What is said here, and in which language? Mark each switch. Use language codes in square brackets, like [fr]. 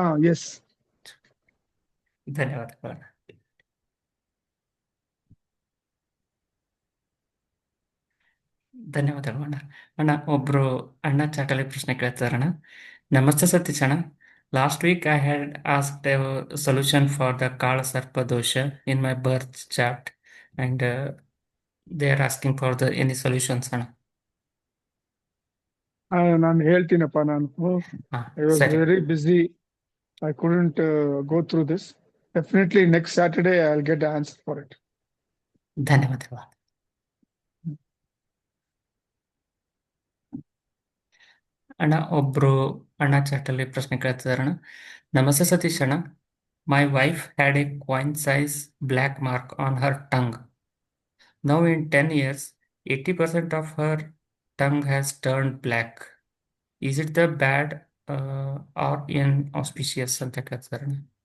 [en] Yes. [kn] ಧನ್ಯವಾದಗಳು. ಧನ್ಯವಾದಗಳು ಅಣ್ಣ. ಅಣ್ಣ ಒಬ್ರು ಅಣ್ಣ ಚಾಟಲಿ ಪ್ರಶ್ನೆ ಕೇಳ್ತಾರಣ್ಣ. ನಮಸ್ತೆ ಸತೀಶ್ ಅಣ್ಣ. [en] Last week I had asked a solution for the Kala Sarpa dosha in my birth chart, and they are asking for the any solutions. [kn] ನಾನು ಹೇಳ್ತೀನಪ್ಪ ನಾನು ಹಾ, [en] I was [kn] ಸರಿ. [en] Very busy. I couldn't go through this. Definitely next Saturday I'll get the answer for it. [kn] ಧನ್ಯವಾದಗಳು. ಅಣ್ಣ ಒಬ್ರು ಅಣ್ಣ ಚಾಟಲ್ಲಿ ಪ್ರಶ್ನೆ ಕೇಳ್ತಿದಾರಣ್ಣ. ನಮಸ್ತೆ ಸತೀಶ್ ಅಣ್ಣ. [en] My wife had a coin size black mark on her tongue. Now in 10 years, 80% of her tongue has turned black. Is it the bad or inauspicious [kn] ಅಂತ ಕೇಳ್ತಿದಾರಣ್ಣ.